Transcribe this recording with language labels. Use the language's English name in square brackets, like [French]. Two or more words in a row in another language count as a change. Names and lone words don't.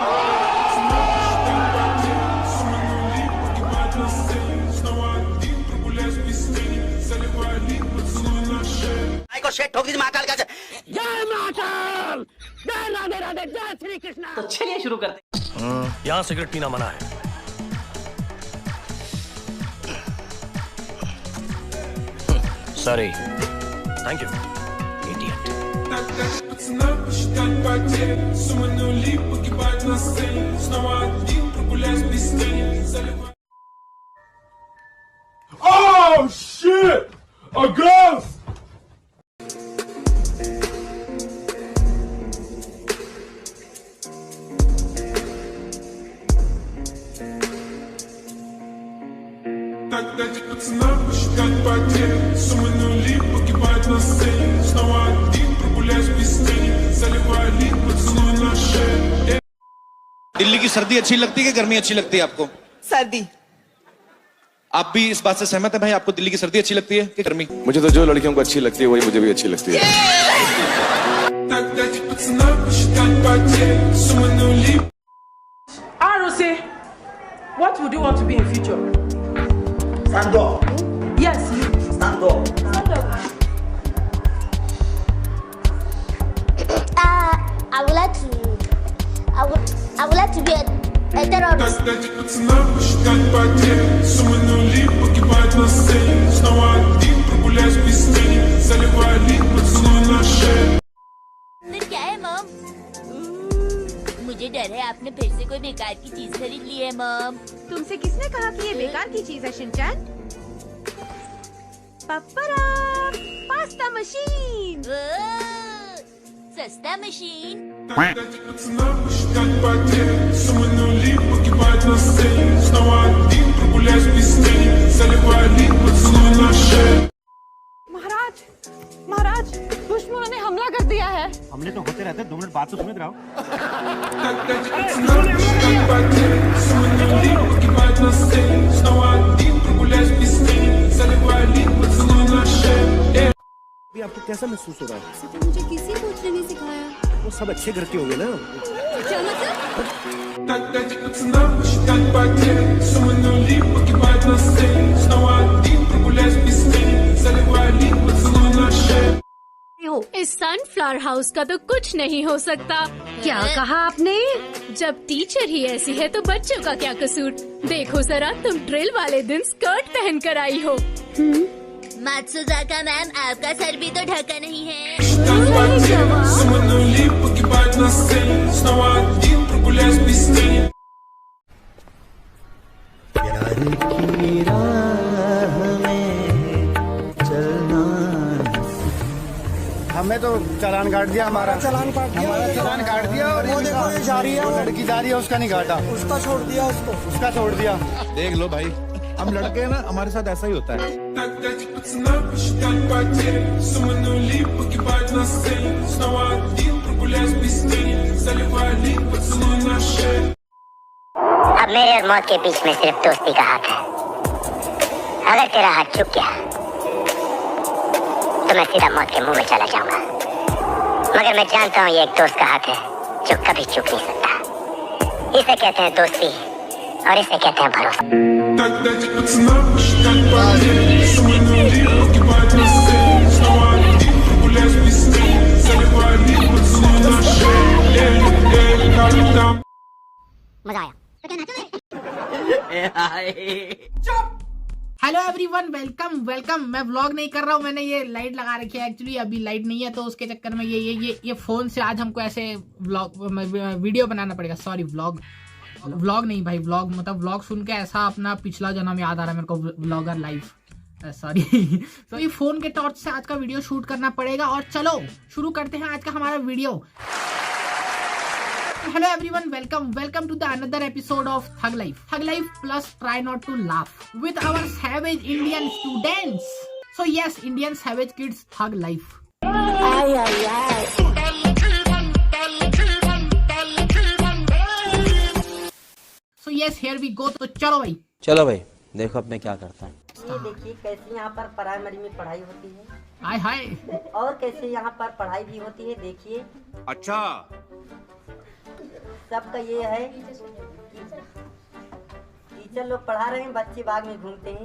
[Hindi] को शेट ठोक दीजिए महाकाल का। जय महाकाल, जय राधे राधे, जय श्री कृष्ण। तो चलिए शुरू करते हैं। यहाँ सिगरेट पीना मना है। Sorry. [English] Thank you. Idiot. [Russian] Так дайте пацанам посчитать потери. Суммы нули погибают на сцене. Снова один, прогуляюсь без тени. Заливая. [English] Oh shit! A ghost! [Russian] Так дайте пацанам посчитать потери. Суммы нули погибают на сцене. Снова один, прогуляюсь без тени. Заливая лик, поцелуй на шее. [Hindi] दिल्ली की सर्दी अच्छी लगती है कि गर्मी अच्छी लगती है आपको? सर्दी। आप भी इस बात से सहमत है भाई, आपको दिल्ली की सर्दी अच्छी लगती है कि गर्मी? मुझे तो जो लड़कियों को अच्छी लगती है वही मुझे भी अच्छी लगती है। [Russian] Так дайте пацанам посчитать потери. Суммы нули. [English] ROC, what would you want to be in future? Stand up. Yes, you. Stand up. I would like to be a terrorist. [Russian] Так дайте пацанам посчитать потери. Суммы нули погибают на сцене. Снова один, прогуляюсь без тени. Заливая лик, поцелуй на шее. [Hindi] क्या है मॉम? मुझे डर है आपने फिर से कोई बेकार की चीज खरीद ली है मॉम। तुमसे किसने कहा कि ये बेकार की चीज है शिनचैन? [English] pasta machine. [Hindi] सस्ता मशीन। [Russian] Пацана посчитать потери. Суммы нули погибать на сцене. Снова один прогуляюсь без тени. Заливая лик, поцелуй на шее. [Hindi] महाराज महाराज दुश्मनों ने हमला कर दिया है। हमले तो होते रहते, 2 मिनट बात तो सुनिए रहो। [Russian] Пацана посчитать потери. Суммы нули погибать на сцене. Снова один прогуляюсь без тени. Заливая лик, поцелуй на шее. [Hindi] अभी आपको कैसा महसूस हो रहा है? तो मुझे किसी कोच ने नहीं सिखाया। वो सब अच्छे घर के होंगे ना। क्या मतलब? [Russian] Так дайте пацанам посчитать потери. Суммы нули погибать на сцене. Снова один прогуляюсь без тени. Заливая лик, поцелуй на шее. [Hindi] इस सनफ्लावर हाउस का तो कुछ नहीं हो सकता। क्या कहा आपने? जब टीचर ही ऐसी है तो बच्चों का क्या कसूर? देखो जरा, तुम ड्रिल वाले दिन स्कर्ट पहन कर आई हो। मात्सुजाका मैम, आपका सर भी तो ढका नहीं है। [Russian] Суммы нули погибать на сцене. Снова один прогуляюсь без тени. [Hindi] प्यार की राह में चलना। हमें तो चालान काट दिया, हमारा चालान काट दिया और वो देखो ये जा रही है, वो लड़की जा रही है, उसका नहीं काटा, उसका छोड़ दिया, उसका छोड़ दिया। देख लो भाई, हम लड़के हैं ना, हमारे साथ ऐसा ही होता है। [Russian] Так дайте пацанам посчитать потери. Суммы нули погибать на сцене. Снова один прогуляюсь без тени. Заливая лик, поцелуй на шее. [Hindi] अब मेरे और मौत के बीच में सिर्फ दोस्ती का हाथ है। अगर तेरा हाथ चुक गया तो मैं सीधा मौत के मुंह में चला जाऊंगा, मगर मैं जानता हूँ ये एक दोस्त का हाथ है जो कभी चुक नहीं सकता। इसे कहते हैं दोस्ती और इसे कहते हैं भरोसा। [Russian] Так дайте пацанам посчитать потери. Суммы нули погибать на сцене. Снова один прогуляюсь без тени. Заливая лик, поцелуй на шее. Как там? [Hindi] मजा आया। [English] hello everyone, welcome welcome. [Hindi] मैं व्लॉग नहीं कर रहा हूँ, मैंने ये लाइट लगा रखी है। एक्चुअली अभी लाइट नहीं है तो उसके चक्कर में ये फोन से आज हमको ऐसे वीडियो बनाना पड़ेगा। सॉरी, व्लॉग नहीं भाई, व्लॉग मतलब व्लॉग सुन के ऐसा अपना पिछला जन्म याद आ रहा है मेरे को, [English] vlogger life. [Hindi] सॉरी तो ये फोन के टॉर्च से आज का वीडियो शूट करना पड़ेगा। और चलो शुरू करते हैं आज का हमारा वीडियो। [English] Hello everyone, welcome to the another episode of Thug Life plus try not to laugh with our savage Indian students. So yes, Indian savage kids Thug Life. So yes, here we go. [Hindi] तो चलो भाई देखो अब मैं क्या करता हूँ। ये देखिए कैसे यहाँ पर प्राइमरी में पढ़ाई होती है। हाय और कैसे यहाँ पर पढ़ाई भी होती है, देखिए। अच्छा, सबका ये है, टीचर लोग पढ़ा रहे हैं, बच्चे बाग में घूमते हैं।